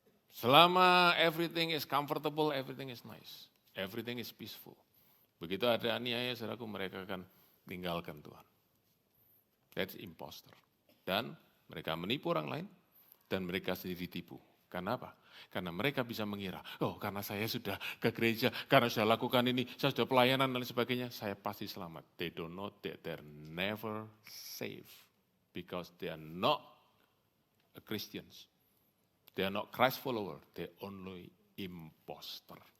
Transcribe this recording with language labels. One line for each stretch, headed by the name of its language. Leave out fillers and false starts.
English: Selama everything is comfortable, everything is nice, everything is peaceful.
Indonesian: Begitu ada aniaya, saudaraku, mereka akan tinggalkan Tuhan. That's imposter. Dan mereka menipu orang lain, dan mereka sendiri ditipu. Karena apa? Karena mereka bisa mengira, karena saya sudah ke gereja, karena saya lakukan ini, saya sudah pelayanan dan sebagainya, saya pasti selamat.
English: They don't know that they're never safe. Because they are not a Christians. They are not Christ follower, they're only imposter.